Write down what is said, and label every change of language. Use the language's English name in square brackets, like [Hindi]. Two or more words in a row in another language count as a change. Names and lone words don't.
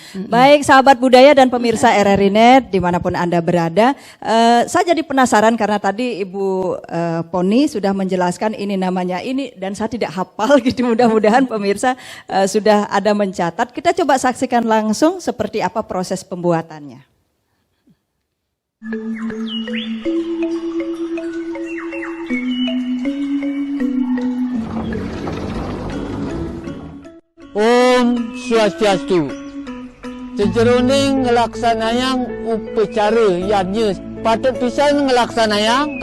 [Indonesian] Baik sahabat budaya dan pemirsa RRI Net dimanapun Anda berada. Saya jadi penasaran karena tadi Ibu Poni sudah menjelaskan ini namanya ini dan saya tidak hafal gitu. Mudah-mudahan pemirsa sudah ada mencatat. Kita coba saksikan langsung seperti apa proses pembuatannya. [Balinese] Om Swastiastu. Sejeroning ngelaksanayang upacara yadnya patut pisan ngelaksanayang.